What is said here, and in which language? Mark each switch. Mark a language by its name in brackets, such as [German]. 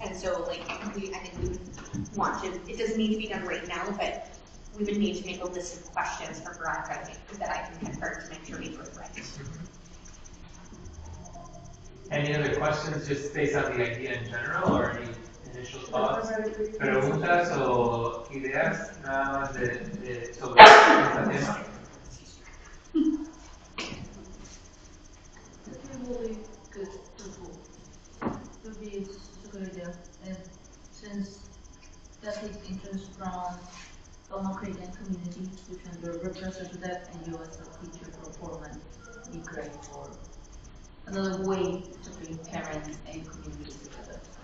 [English] And so, like, I think we would want to, it doesn't need to be done right now, but we would need to make a list of questions for Veronica that I can confirm to make sure we do it right. Any other questions, just based on the idea in general, or any initial thoughts? [Spanish] Preguntas o ideas, nada más sobre este tema. [English] That's a really good tool. It would be a good idea, and since that takes interest from Canadian community, which are represented that, and you as a teacher for Foreman, be great for another way to bring parents and community together.